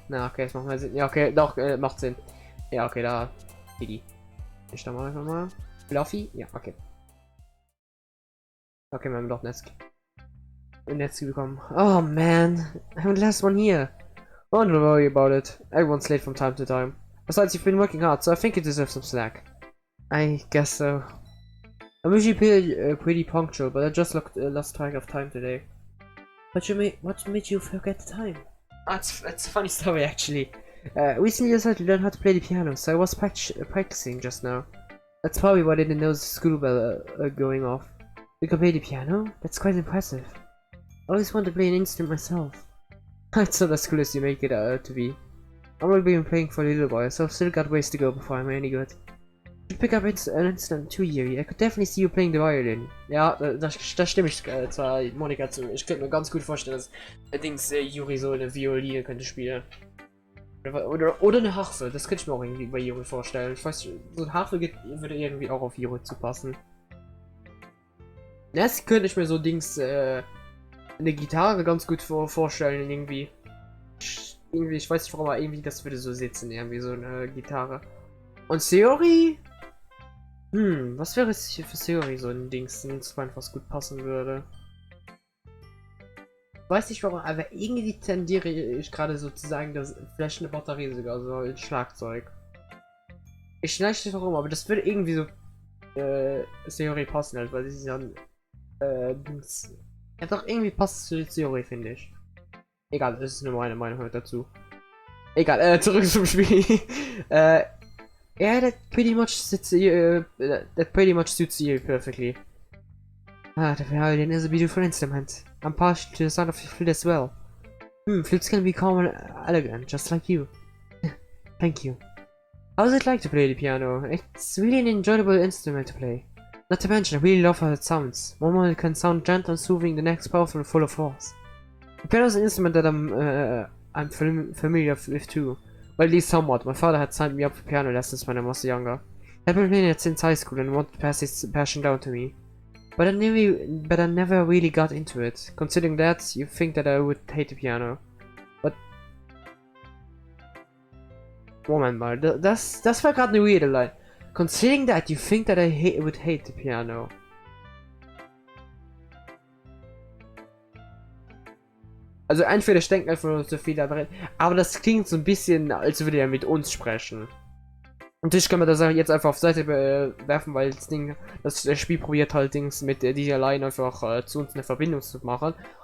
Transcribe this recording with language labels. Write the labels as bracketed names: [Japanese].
[German] Na, okay, das macht mal Sinn. Ja, okay, doch, macht Sinn. Ja, okay, da. Didi. Ich da mal einfach mal. Fluffy? Ja, okay. Okay, wir haben doch Netz bekommen. [English] Oh man, I haven't last one here. Oh, don't worry about it. Everyone's late from time to time. Besides, you've been working hard, so I think you deserve some slack. I guess so. I'm usually pretty punctual, but I just lost track of time today. What made you forget the time? It's a funny story actually. Recently I decided to learn how to play the piano, so I was practicing just now. That's probably why I didn't know the school bell going off. You can play the piano? That's quite impressive. I always wanted to play an instrument myself. It's not as cool as you make it to be. I've only been playing for a little while, so I've still got ways to go before I'm any good. You pick up an instrument too, Yuri. I could definitely see you playing the violin. [German] Ja, da stimme ich zwar Monika zu. Ich könnte mir ganz gut vorstellen, dass allerdings Yuri so eine Violine könnte spielen. Oder eine Harfe, das könnte ich mir auch irgendwie bei Yuri vorstellen. Ich weiß, so eine Harfe würde irgendwie auch auf Yuri zu passen. Das könnte ich mir so eine Gitarre ganz gut vorstellen, irgendwie. Ich weiß nicht warum, aber irgendwie das würde so sitzen, irgendwie so eine Gitarre. Und Theorie? Was wäre es hier für Theorie, so ein Instrument, was gut passen würde? Weiß nicht warum, aber irgendwie tendiere ich gerade sozusagen, dass vielleicht eine Batterie sogar, so ein Schlagzeug. Ich weiß nicht warum, aber das würde irgendwie so Theorie passen, halt, weil das ist ja ja doch irgendwie passt zu Theorie, finde ich. Egal, das ist nur meine Meinung dazu. Egal, zurück zum Spiel. [English] Yeah, that pretty much suits you. That pretty much suits you perfectly. Ah, the violin is a beautiful instrument. I'm partial to the sound of the flute as well. Flutes can be calm and elegant, just like you. Thank you. How is it like to play the piano? It's really an enjoyable instrument to play. Not to mention, I really love how it sounds. One moment it can sound gentle and soothing, the next powerful and full of force. The piano is an instrument that I'm familiar with too. Well, at least somewhat. My father had signed me up for piano lessons when I was younger. I've been playing it since high school and wanted to pass his passion down to me. But I never really got into it. Considering that, you think that I would hate the piano. But... [German] Moment mal, das war gerade eine weirde Line. [English] Considering that, you think that I would hate the piano. [German] Also entweder ich denke einfach nur so viel, aber das klingt so ein bisschen, als würde er mit uns sprechen. Natürlich können wir das jetzt einfach auf Seite werfen, weil das Spiel probiert halt mit dieser Line einfach zu uns eine Verbindung zu machen.